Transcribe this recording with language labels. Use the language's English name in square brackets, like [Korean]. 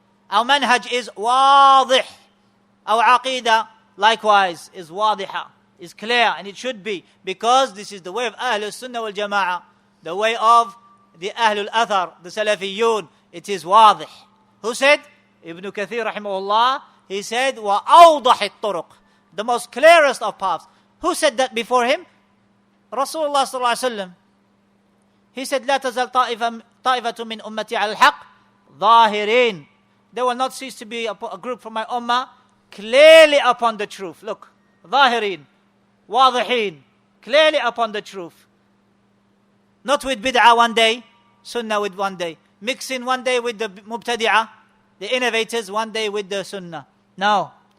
[English] Our manhaj is واضح. Our aqidah likewise is واضحة, is clear, and it should be, because this is the way of Ahlul Sunnah wal Jama'ah, the way of the Ahlul Athar, the Salafiyyun. It is واضح. Who said? Ibn Kathir rahimahullah. He said, وأوضح الطرق, the most clearest of paths. Who said that before him? Rasulullah sallallahu alaihi wasallam. [Arabic] He said, لا تزال طائفة من أمتي على الحق ظاهرين. [English] There will not cease to be a group from my ummah clearly upon the truth. Look, ظاهرين, واضحين, clearly upon the truth. Not with bid'ah one day, sunnah with one day. Mixing one day with the mubtadi'ah, the innovators, one day with the sunnah. No.